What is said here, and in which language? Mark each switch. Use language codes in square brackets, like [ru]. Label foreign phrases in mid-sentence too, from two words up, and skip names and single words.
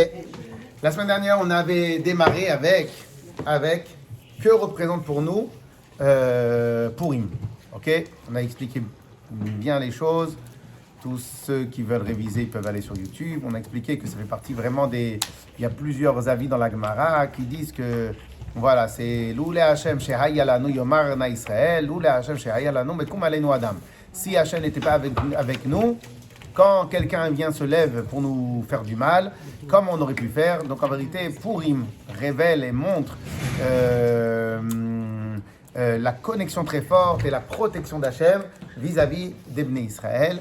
[fr] La semaine dernière, on avait démarré avec que représente pour nous Purim. Ok. On a expliqué bien les choses. Tous ceux qui veulent réviser, ils peuvent aller sur YouTube. On a expliqué que ça fait partie vraiment des... Il y a plusieurs avis dans la Gemara qui disent que, voilà, c'est [he] לולי ה' שהיה לנו יאמר נא ישראל, לולי ה' שהיה לנו מקום עלינו אדם. [fr] Si Hachem n'était pas avec nous, quand quelqu'un vient se lève pour nous faire du mal, comme on aurait pu faire, donc en vérité, Purim révèle et montre la connexion très forte et la protection d'Hachem vis-à-vis d'Ebné Israël.